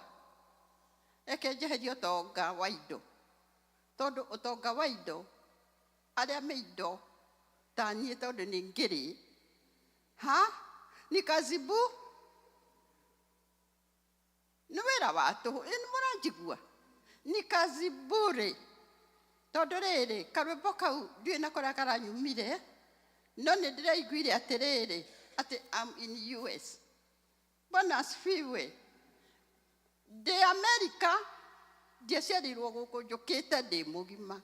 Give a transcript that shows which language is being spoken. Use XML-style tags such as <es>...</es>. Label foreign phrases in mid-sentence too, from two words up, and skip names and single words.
<ki>Reke njeherie ũtonga wa indo. Tondũ ũtonga wa indo, arĩa me indo ta niĩ tondũ nĩ ngĩrĩ.</ki> <sw>Ni kazi bu?</sw> <ki>Nĩ wĩra wa tũhũ. Nĩ mũranjigua?</ki> <sw>Ni kazi bure.</sw> <ki>Tondũ rĩrĩ, karwĩmbo kau ndiũĩ na kũrĩa karanyumire, no nĩ ndĩraiguire atĩrĩrĩ, atĩ</ki> <en>I'm in US.</en> <sw>Bwana asifiwe.</sw> <ki>Ndĩ Amerika, ndiaciarirwo gũkũ njũkĩte ndĩ mũgima.</ki>